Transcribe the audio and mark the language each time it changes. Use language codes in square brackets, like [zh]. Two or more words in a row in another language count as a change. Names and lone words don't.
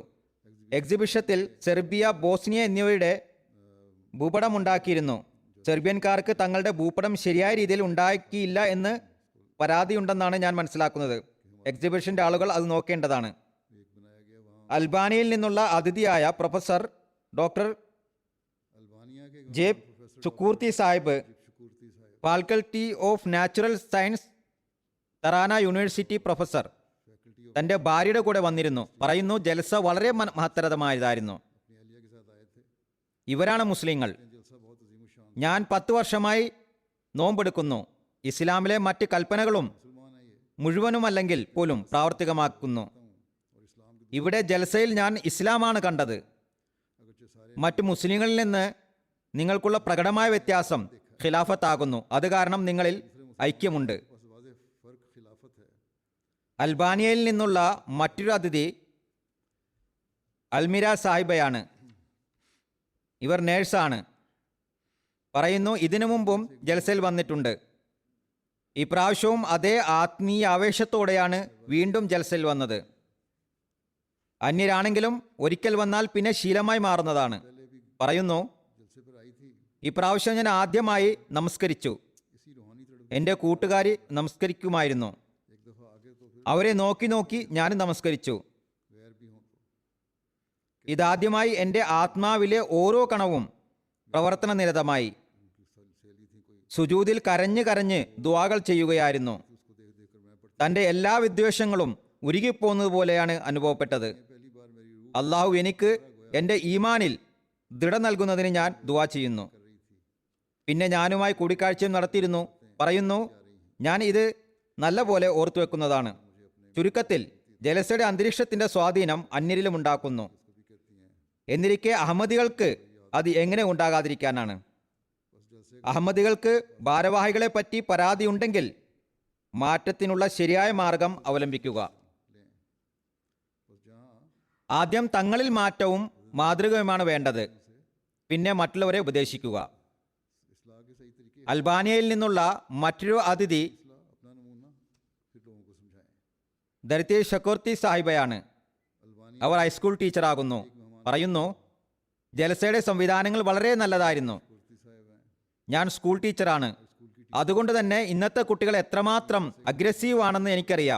[ml] എക്സിബിഷത്തിൽ സെർബിയ, ബോസ്നിയ എന്നിവയുടെ ഭൂപടം ഉണ്ടാക്കിയിരുന്നു. സെർബിയൻകാർക്ക് തങ്ങളുടെ ഭൂപടം ശരിയായ രീതിയിൽ ഉണ്ടാക്കിയില്ല എന്ന് പരാതിയുണ്ടെന്നാണ് ഞാൻ മനസ്സിലാക്കുന്നത്. എക്സിബിഷന്റെ ആളുകൾ അത് നോക്കേണ്ടതാണ്. അൽബാനിയയിൽ നിന്നുള്ള അതിഥിയായ പ്രൊഫസർ ഡോക്ടർ [ur] البانیہ کے [ml] ജേബ് ചുക്കൂർത്തി സാഹിബ്, [ur] شکرتی صاحب [ml] ഫാക്കൽറ്റി ഓഫ് നാച്ചുറൽ സയൻസ്, തറാന യൂണിവേഴ്സിറ്റി പ്രൊഫസർ, തന്റെ ഭാര്യയുടെ കൂടെ വന്നിരുന്നു. പറയുന്നു, ജൽസ വളരെ മഹത്തരമായതായിരുന്നു. [ur] اپنی اہلیہ کے ساتھ آئے تھے. [ml] ഇവരാണ് മുസ്ലിങ്ങൾ. [ur] جلسہ بہت عظیم شان [ml] ഞാൻ 10 വർഷമായി നോമ്പെടുക്കുന്നു. ഇസ്ലാമിലെ മറ്റ് കൽപ്പനകളും [ur] مسلمان ہے یہ [ml] മുഴുവനുമല്ലെങ്കിൽ പോലും പ്രാവർത്തികമാക്കുന്നു. [ur] اور اسلام کے [ml] ഇവിടെ ജൽസയിൽ ഞാൻ ഇസ്ലാമാണ് കണ്ടത്. [ur] اگرچہ سارے [ml] മറ്റു മുസ്ലിങ്ങളിൽ നിന്ന് നിങ്ങൾക്കുള്ള പ്രകടമായ വ്യത്യാസം ഖിലാഫത്താകുന്നു. അത് കാരണം നിങ്ങളിൽ ഐക്യമുണ്ട്. [ur] پاس واضح فرق خلافت ہے. [ml] അൽബാനിയയിൽ നിന്നുള്ള മറ്റൊരു അതിഥി അൽമിര സാഹിബയാണ്. ഇവർ നേഴ്സാണ്. പറയുന്നു, ഇതിനു മുമ്പും ജൽസയിൽ വന്നിട്ടുണ്ട്. ഇപ്രാവശ്യവും അതേ ആത്മീയ ആവേശത്തോടെയാണ് വീണ്ടും ജൽസയിൽ വന്നത്. അന്യരാണെങ്കിലും ഒരിക്കൽ വന്നാൽ പിന്നെ ശീലമായി മാറുന്നതാണ്. പറയുന്നു, [ur] جلسے پر آئی تھی [ml] ഇപ്രാവശ്യം ഞാൻ ആദ്യമായി നമസ്കരിച്ചു. [ur] اسی روحانی تڑپ [ml] എൻ്റെ കൂട്ടുകാരി നമസ്കരിക്കുമായിരുന്നു. [ur] ایک دفعہ آگے تو پھر [ml] അവരെ നോക്കി നോക്കി ഞാനും നമസ്കരിച്ചു. [ur] غیر بھی ہوں تو [ml] ഇതാദ്യമായി എൻ്റെ ആത്മാവിലെ ഓരോ കണവും പ്രവർത്തന നിരതമായി. [ur] ان کی سہیلی تھی کوئی, [ml] സുജൂദിൽ കരഞ്ഞ് कരഞ്ഞ് ദുആകൾ ചെയ്യുകയായിരുന്നു. [ur] اس کو دیکھ دیکھ کر میں پڑھتا [ml] തൻ്റെ എല്ലാ വിദ്വേഷങ്ങളും ഉരുകിപ്പോകുന്നത് പോലെയാണ് അനുഭവപ്പെട്ടത്. [ur] پہلی بار میری روح [ml] അള്ളാഹു എനിക്ക് എൻ്റെ ഈമാനിൽ ദൃഢ നൽകുന്നതിന് ഞാൻ ദുആ ചെയ്യുന്നു. [ur] کر رہی تھی. [ml] പിന്നെ ഞാനുമായി കൂടിക്കാഴ്ചയും നടത്തിയിരുന്നു. പറയുന്നു, ഞാൻ ഇത് നല്ല പോലെ ഓർത്തു വെക്കുന്നതാണ്. ചുരുക്കത്തിൽ ജലസയുടെ അന്തരീക്ഷത്തിന്റെ സ്വാധീനം അന്യരിലും ഉണ്ടാക്കുന്നു. എന്നിരിക്കെ അഹമ്മദികൾക്ക് അത് എങ്ങനെ ഉണ്ടാകാതിരിക്കാനാണ്? അഹമ്മദികൾക്ക് ഭാരവാഹികളെ പറ്റി പരാതിയുണ്ടെങ്കിൽ മാറ്റത്തിനുള്ള ശരിയായ മാർഗം അവലംബിക്കുക. ആദ്യം തങ്ങളിൽ മാറ്റവും മാതൃകയുമാണ് വേണ്ടത്. പിന്നെ മറ്റുള്ളവരെ ഉപദേശിക്കുക. [ur] اصلاح کے صحیح طریقے [ml] അൽബാനിയയിൽ നിന്നുള്ള മറ്റൊരു അതിഥി [ur] اصلاح اپنا نمونہ پھر لوگوں کو سمجھائیں. [ml] ദർത്തി ഷക്കോർത്തി സാഹിബയാണ്. [ur] अल्बानी [ml] അവർ ഹൈസ്കൂൾ ടീച്ചറാകുന്നു. പറയുന്നു, ജലസയുടെ സംവിധാനങ്ങൾ വളരെ നല്ലതായിരുന്നു. [ur] کرتی صاحب ہیں, [ml] ഞാൻ സ്കൂൾ ടീച്ചറാണ്. അതുകൊണ്ട് തന്നെ ഇന്നത്തെ കുട്ടികൾ എത്രമാത്രം അഗ്രസീവ് ആണെന്ന് എനിക്കറിയാം.